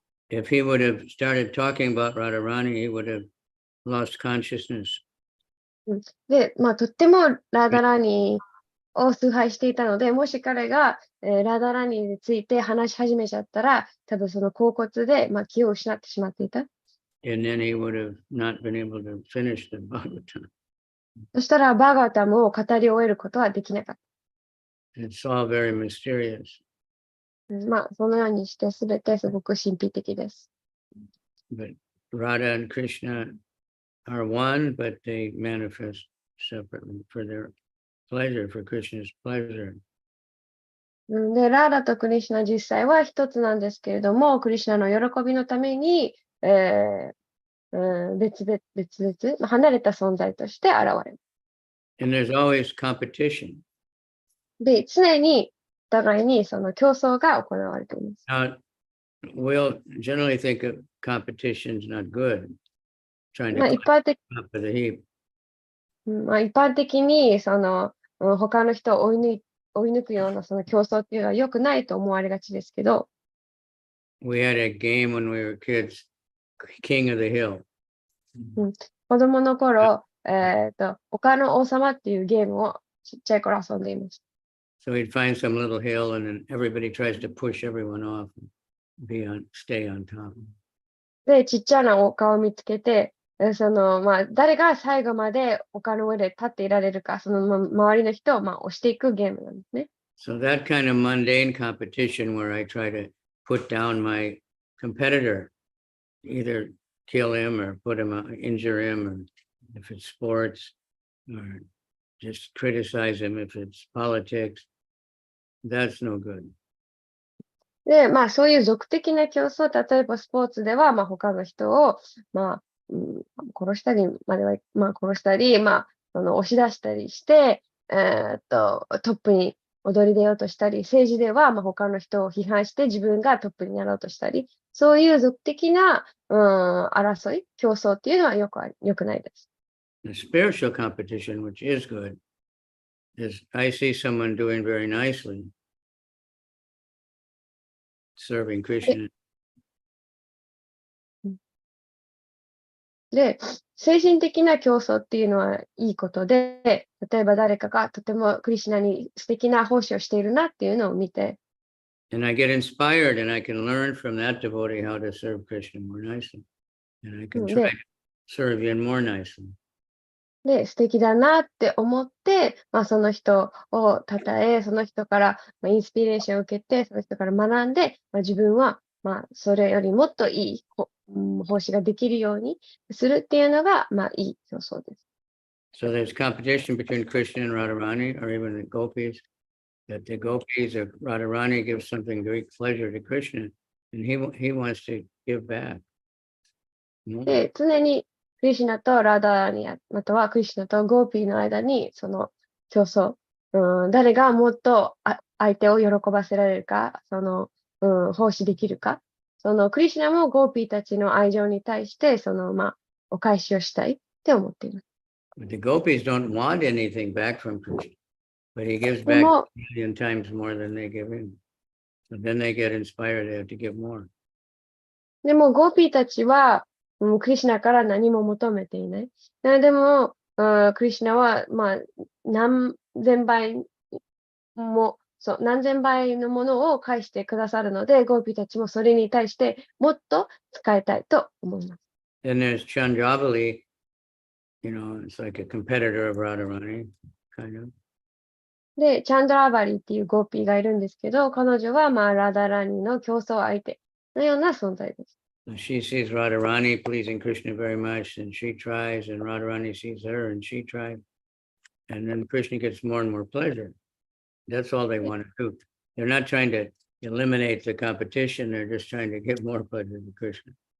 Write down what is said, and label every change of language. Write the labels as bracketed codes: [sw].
[en] If he would have started talking about Radharani, he would have lost consciousness. [ja] で、とってもラダラーニを崇拝していたので、もし彼が、ラダラーニについて話し始めちゃったら、多分その恍惚で、気を失ってしまっていた。 [en] And then he would have not been able to finish the Bhagavatam. [ja] そしたら、バーガワタムを語り終えることはできなかった。 [en] It's all very mysterious. [ja] そのようにして、すべてすごく神秘的です。 [en] But Radha and Krishna are one, but they manifest separately for their pleasure, for Krishna's pleasure. [ja] で、ラーダとクリシュナ実際は一つなんですけれども、クリシュナの喜びのために、別々、離れた存在として現れる。 [en] And there's always competition. [ja] で、常にお互いにその競争が行われています。 [en] Now, we'll generally think of competition is not good. Trying to [ja] 一般的 [en] climb up with a heap. [ja] 一般的に他の人を追い抜くようなその競争っていうのは良くないと思われがちですけど、 [en] We had a game when we were kids, King of the Hill. [ja] 子供の頃、丘の王様っていうゲームをちっちゃい頃遊んでいました。 [en] So we'd find some little hill and then everybody tries to push everyone off and stay on top. [ja] で、ちっちゃな丘を見つけて、誰が最後まで丘の上で立っていられるか、周りの人を押していくゲームなんですね。 [en] So that kind of mundane competition where I try to put down my competitor, either kill him or injure him, or if it's sports, or just criticize him if it's politics, that's no good. [ja] で、そういう俗的な競争、例えばスポーツでは、他の人を、殺したりまでは、殺したり、押し出したりして、トップに躍り出ようとしたり、政治では、他の人を批判して自分がトップになろうとしたり、そういう俗的な、争い、競争っていうのは良くないです。 [en] The spiritual competition, which is good, is I see someone doing very nicely, serving Krishna. [ja] で、精神的な競争っていうのはいいことで、例えば誰かがとてもクリシュナに素敵な奉仕をしているなっていうのを見て、 [en] And I get inspired and I can learn from that devotee how to serve Krishna more nicely. And I can try serve you more nicely. [ja] で、素敵だなって思って、その人を称え、その人から、インスピレーションを受けて、その人から学んで、自分は、それよりもっといい奉仕ができるようにするっていうのが、いい競争です。 [en] So there's competition between Krishna and Radharani, or even the gopis, that the gopis or Radharani give something great pleasure to Krishna, and he wants to give back. [ja] で、常にクリシュナとラダーに、またはクリシュナとゴーピーの間に、その競争、誰がもっと相手を喜ばせられるか、奉仕できるか、クリシュナもゴーピーたちの愛情に対して、お返しをしたいって思っています。 [en] But the gopis don't want anything back from Krishna, but he gives back a million times more than they give him. So then they get inspired, they have to give more. [ja] でも、ゴーピーたちは、クリシュナから何も求めていない。でも、クリシュナは、何千倍のものを返してくださるので、ゴーピーたちもそれに対してもっと使いたいと思います。 [en] Then there's Chandravali, it's like a competitor of Radharani, kind of. [ja] で、チャンドラバリーっていうゴーピーがいるんですけど、彼女はラダラニの競争相手のような存在です。 [en] She sees Radharani pleasing Krishna very much, and she tries, and Radharani sees her, and she tries. And then Krishna gets more and more pleasure. That's all they want to do. They're not trying to eliminate the competition, they're just trying to get more pleasure to Krishna.